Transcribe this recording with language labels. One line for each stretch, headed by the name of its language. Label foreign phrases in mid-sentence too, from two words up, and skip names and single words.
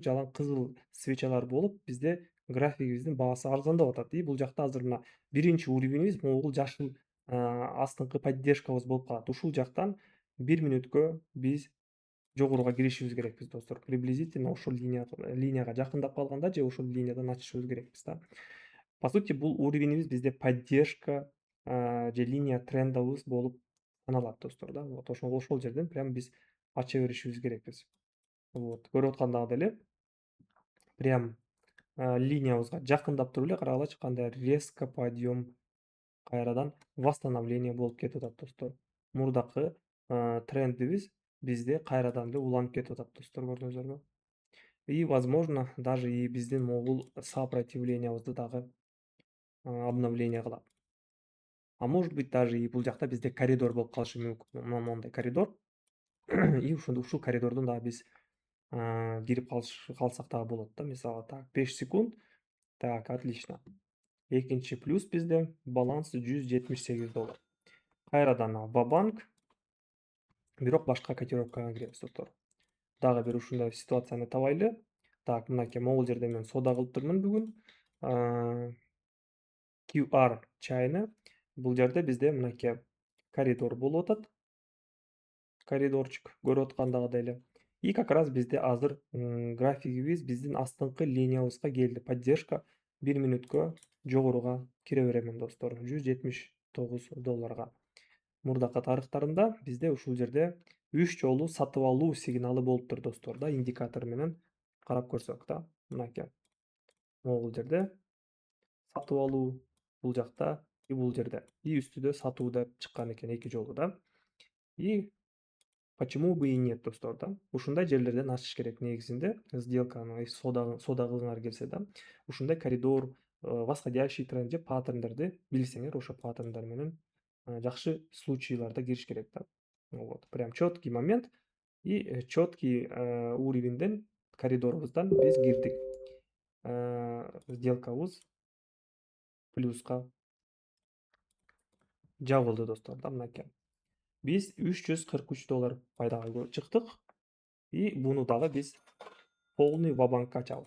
Kyrgyz: Жалаң кызыл свечалар болуп, бизде графигибиздин баасы арзандап атат. И бул жакта азыр мына биринчи уровенибиз могул жашыл астыңкы поддержкабыз болуп калат. Ушул жактан 1 мүнөткө биз жогоруга киришибиз керекпиз, достор. Приблизительно ошол линияга жакындап калганда же ошол линиядан ачышыбыз керекпиз да.
Russian: По сути,
Kyrgyz: бул уровенибиз бизде поддержка же линия трендабыз болуп саналат, достор, да. Вот ошол жерден прям биз ача беришибиз керекпиз. Вот көрүп аткандагыдай эле прям линиябызга жакындап туруп эле карагылачы кандай
Russian: резко подъем,
Kyrgyz: кайрадан восстановление болуп кетип атат, достор. Мурдакы трендибиз бизде кайрадан эле уланып кетип атат, достор, көрдүңүздөрбү?
Russian: И, возможно, даже и
Kyrgyz: биздин могул сопротивлениябызды дагы обновление кылат.
Russian: А может быть, даже и
Kyrgyz: бул жакта бизде коридор болуп калышы мүмкүн. Моундай коридор. И ушул коридордон дагы биз кирип калсак дагы болот да.
Russian: Мисалы так 5 секунд. Так, отлично.
Kyrgyz: Экинчи плюс бизде баланс $178. Кайрадан Ва-банк, бирок башка котировкага киребиз достор. Дагы бир ушундай ситуацияны табайлы. Так, мынакей могул жерде мен соода кылып турмун бүгүн. QR чайны. Бул жерде бизде мынакей коридор болуп атат. Коридорчик көрүп аткандагыдай эле.
Russian: И как раз
Kyrgyz: бизде азыр графигибиз биздин астыңкы линиябызга келди. Поддержка 1 мүнөткө жогоруга кире беремин достор. $179. Мурдакы тарыхтарында бизде ушул жерде 3 жолу сатып алуу сигналы болуптур достор да, индикатор менен карап көрсөк да. Мынакей могул жерде сатып алуу, бул жакта и бул жерде. И үстүдө сатуу деп чыккан экен 2 жолу да.
Russian: И почему бы и нет достор да.
Kyrgyz: Ушундай жерлерден ачыш керек негизинде. Сделканы соода кылгыңар келсе да. Ушундай коридор,
Russian: восходящий тренд
Kyrgyz: же паттерндерди билсеңер, ошо паттерндар менен жакшы случайларда кириш керек да.
Russian: Вот. Прям четкий момент и четкий
Kyrgyz: уровеньден коридорубуздан биз кирдик. Сделкабыз плюска жабылды достор да, мынакей. Биз $343 пайдага чыктык. И буну дагы биз полный ва-банкка ачабыз.